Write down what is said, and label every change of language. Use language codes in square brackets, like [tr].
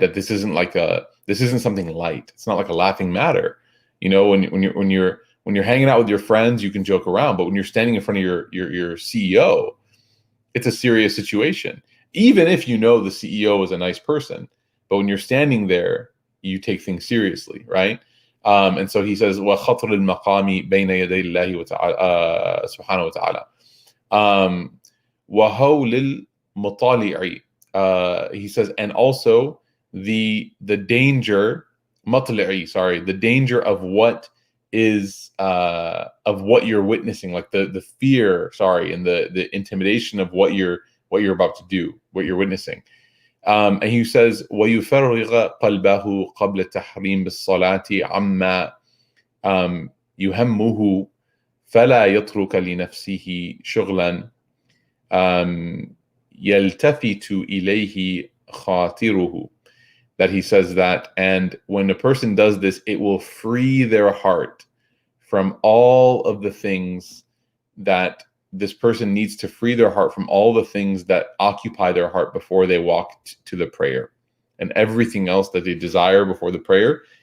[en] That this isn't something light. It's not like a laughing matter. When you're hanging out with your friends, you can joke around, but when you're standing in front of your CEO, it's a serious situation. Even if you know the CEO is a nice person, but when you're standing there, you take things seriously, right? And so he says, [ar] وَخَطْرِ الْمَقَامِ بَيْنَ يَدَيْ اللَّهِ سُبْحَانَهُ وَتَعَالَى. وَهَوْلِ الْمُطَالِعِ, [en] he says, and also the danger, the danger of what is of what you're witnessing, like the fear, and the intimidation of what you're about to do, what you're witnessing. And he says, [ar] وَيُفَرِّغَ قَلْبَهُ قَبْلَ التَّحْرِيمِ بِالصَّلَاةِ عَمَّا يُهَمُّهُ فَلَا يَتْرُكَ لِنَفْسِهِ شُغْلًا يَلْتَفِتُ إِلَيْهِ خَاطِرُهُ. [en] That he says that, and when a person does this, it will free their heart from all of the things that this person needs to free their heart from, all the things that occupy their heart before they walk to the prayer, and everything else that they desire before the prayer.